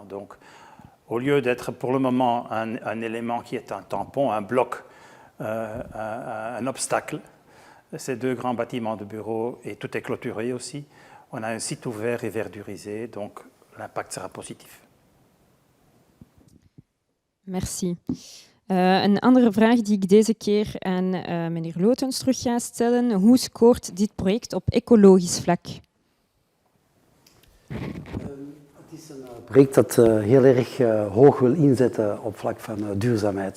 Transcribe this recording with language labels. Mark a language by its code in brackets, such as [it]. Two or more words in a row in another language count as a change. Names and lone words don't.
[fr] Donc, au lieu d'être pour le moment un élément qui est un tampon, un bloc, un obstacle, ces deux grands bâtiments de bureaux, et tout est clôturé aussi, on a un site ouvert et verdurisé, donc l'impact sera positif. Merci. [nl] Een andere vraag die ik deze keer aan meneer Lotens terug ga stellen. Hoe scoort dit project op ecologisch vlak? Het is een project dat heel erg hoog wil inzetten op vlak van duurzaamheid.